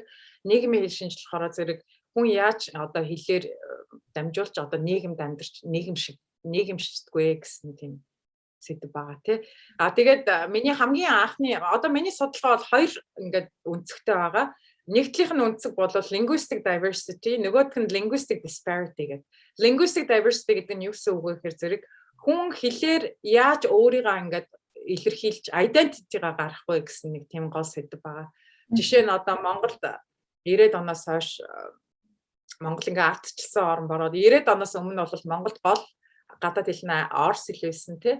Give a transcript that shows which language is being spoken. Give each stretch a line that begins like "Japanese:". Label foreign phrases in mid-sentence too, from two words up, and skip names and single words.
Mongolian: Нийгмийн хэл шинжил болохоор зэрэг хүн яаж одоо хэлээр дамжуулж одоо нийгэмд амьдарч нийгэмшдэггүй гэсэн тийм сэдв байгаа тий. Тэгээд миний хамгийн анхны одоо миний судалгаа бол хоёр ингээд өнцгтэй байгаа. Нэгдлийнх нь өнцөг бол
English: linguistic diversity,
Mongolian: нөгөөх нь
English: linguistic disparity
Mongolian: гэдэг.
English: Linguistic diversity
Mongolian: гэдэг нь юу гэсэн үг вэ гэхээр зэрэг хүн хэлээр яаж өөрийгөө ингээд илэрхийлж identity-га гарах вэ гэсэн нэг тийм гол сэдв байгаа. Жишээ нь одоо Монголд 90-ад оноос хойш Монгол ингээд ардчилсан орн бороод 90-ад оноос өмнө бол Монголд гол гадаад хэл нь орс хэл байсан тий.